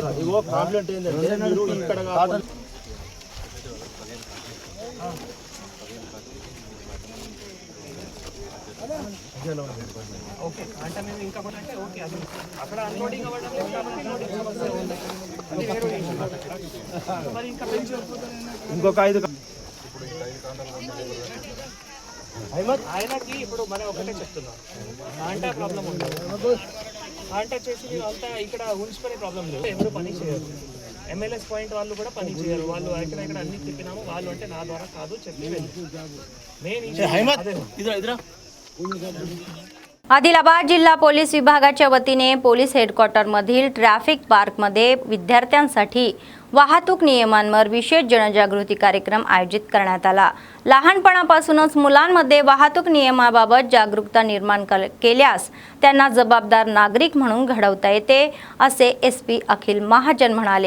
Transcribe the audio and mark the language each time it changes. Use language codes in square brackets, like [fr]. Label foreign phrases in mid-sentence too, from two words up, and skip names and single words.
[te] ఇగో ప్రాబ్లం ఏంటంటే మీరు ఇక్కడ కాటలు ఓకే అంటే మేము ఇంకా అంటే ఓకే అది అక్కడ అన్లోడింగ్ అవ్వడం లేదు కాబట్టి మరి ఇంకా పెంచి ఇంకొక 5 ఆయనకి ఇప్పుడు మనం ఒకటే చెప్తున్నాం. అంటే ప్రాబ్లం ఉండదు, అంటే చేసి అంతా ఇక్కడ ఉంచుకునే ప్రాబ్లం లేదు. ఎవరు పని చేయరు, MLS పాయింట్ వాళ్ళు కూడా పని చేయరు. వాళ్ళు ఇక్కడ అన్ని తిప్పినాము. వాళ్ళు అంటే నా ద్వారా కాదు చెప్పి [mr] आदिलाबाद जिल्हा पोलीस विभागाच्या वतीने पोलीस हेडक्वार्टरमधील ट्रॅफिक पार्कमध्ये विद्यार्थ्यांसाठी वाहतूक नियमांवर विशेष जनजागृती कार्यक्रम आयोजित करण्यात आला. लहानपणापासूनच मुलांमध्ये वाहतूक नियमाबाबत जागरूकता निर्माण केल्यास त्यांना जबाबदार नागरिक म्हणून घडवता येते असे SP अखिल महाजन म्हणाले.